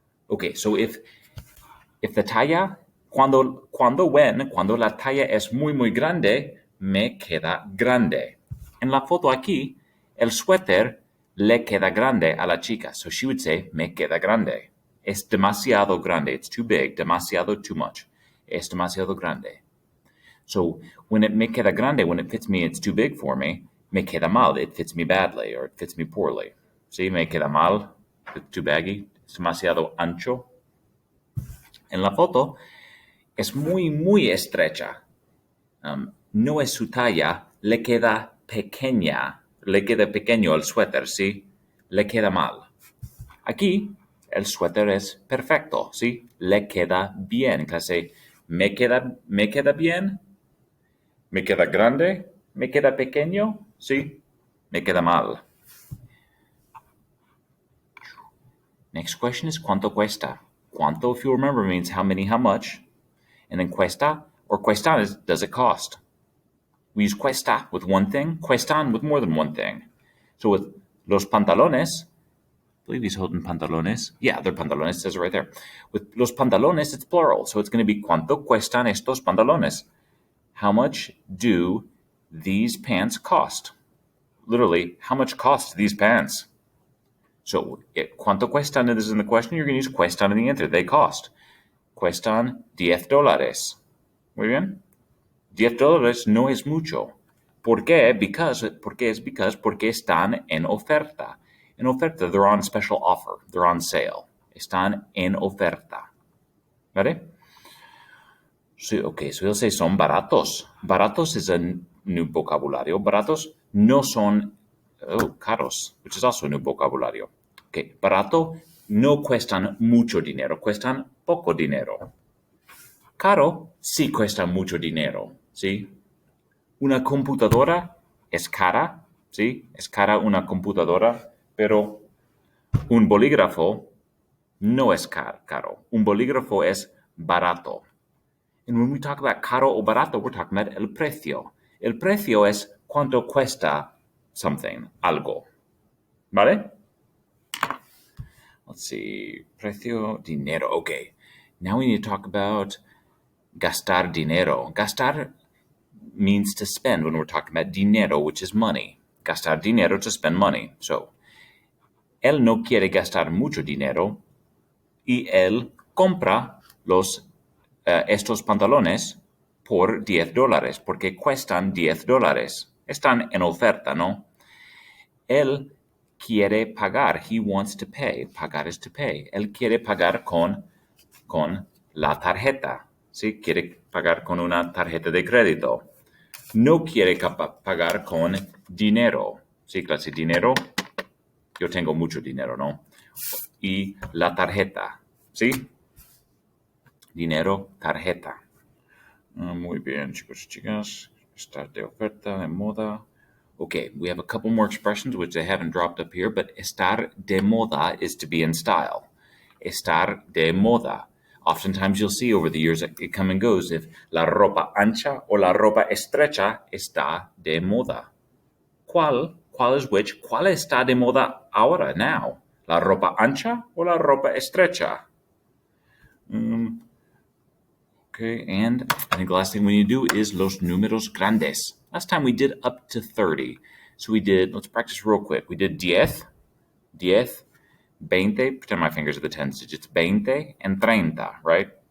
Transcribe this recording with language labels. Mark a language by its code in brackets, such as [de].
[en] Okay, so if the talla, [es] cuando la talla es muy, muy grande, me queda grande. En la foto aquí, el suéter le queda grande a la chica. [en] So she would say, [es] me queda grande. Es demasiado grande. [en] It's too big. Demasiado, too much. [es] Es demasiado grande. [en] So when it [es] me queda grande, [en] when it fits me, it's too big for me. [es] Me queda mal. [en] It fits me badly or it fits me poorly. [es] See, me queda mal. [en] It's too baggy. [es] Es demasiado ancho. En la foto, es muy, muy estrecha. No es su talla. Le queda pequeño el suéter, ¿sí? Le queda mal. Aquí, el suéter es perfecto, ¿sí? Le queda bien. Clase, me queda bien, me queda grande, me queda pequeño, ¿sí? Me queda mal. [en] Next question is [es] ¿cuánto cuesta? [en] Cuánto, if you remember, means how many, how much. And then cuesta, or cuestan is does it cost? We use cuesta with one thing, cuestan with more than one thing. So with los pantalones, I believe he's holding pantalones. Yeah, they're pantalones, it says it right there. With los pantalones, it's plural, so it's going to be [es] ¿cuánto cuestan estos pantalones? [en] How much do these pants cost? Literally, how much cost these pants? So, ¿cuánto cuestan is in the question, you're going to use cuestan in the answer. They cost. [es] Cuestan $10. Muy bien. $10 no es mucho. ¿Por qué? Porque están en oferta. En oferta, [en] they're on special offer. They're on sale. [es] Están en oferta. ¿Vale? [en] So, okay, so he'll say [es] son baratos. [en] Baratos is a new vocabulario. [es] Baratos no son caros, [en] which is also a new vocabulario. [es] Okay, barato no cuestan mucho dinero, cuestan poco dinero. Caro sí cuesta mucho dinero, ¿sí? Una computadora es cara, ¿sí? Es cara una computadora, pero un bolígrafo no es caro. Un bolígrafo es barato. [en] And when we talk about [es] caro o barato, [en] we're talking about [es] el precio. El precio es cuánto cuesta something, algo. [en] ¿Vale? Let's see. [es] Precio, dinero. Okay. [en] Now we need to talk about gastar dinero. Gastar means to spend when we're talking about dinero, which is money. [es] Gastar dinero, [en] to spend money. [es] So, él no quiere gastar mucho dinero y él compra estos pantalones por $10 porque cuestan $10. Están en oferta, ¿no? Él quiere pagar. [en] He wants to pay. Pagar is to pay. [es] Él quiere pagar con la tarjeta. ¿Sí? Quiere pagar con una tarjeta de crédito. No quiere pagar con dinero. ¿Sí? Clase dinero. Yo tengo mucho dinero, ¿no? Y la tarjeta. ¿Sí? Dinero, tarjeta. Muy bien, chicos y chicas. Estar de oferta, de moda. [en] Okay, we have a couple more expressions which I haven't dropped up here, but [es] estar de moda [en] is to be in style. [es] Estar de moda. [en] Oftentimes you'll see over the years it come and goes if [es] la ropa ancha o la ropa estrecha está de moda. [en] ¿Cuál is which? [es] ¿Cuál está de moda ahora, [en] now? [es] ¿La ropa ancha o la ropa estrecha? [en] Okay, and I think the last thing we need to do is [es] los números grandes. [en] Last time we did up to 30. So we did, let's practice real quick. We did 10, 20, pretend my fingers are the tens digits, 20 and 30, right?